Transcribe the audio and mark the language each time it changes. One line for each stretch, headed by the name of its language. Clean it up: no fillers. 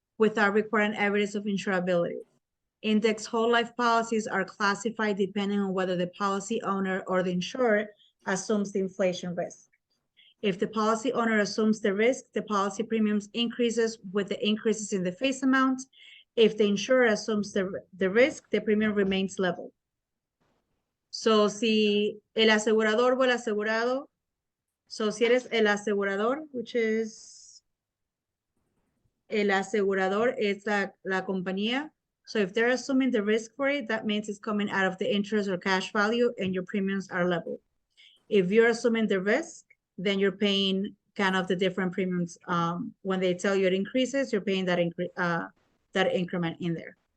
English: without requiring evidence of insurability. Index whole life policies are classified depending on whether the policy owner or the insurer assumes the inflation risk. If the policy owner assumes the risk, the policy premiums increases with the increases in the face amount. If the insurer assumes the risk, the premium remains level.
Spanish: So, si el asegurador o el asegurado, so si eres el asegurador, which is, el asegurador es la compañía.
English: So if they're assuming the risk for it, that means it's coming out of the interest or cash value and your premiums are level. If you're assuming the risk, then you're paying kind of the different premiums. When they tell you it increases, you're paying that increment in there.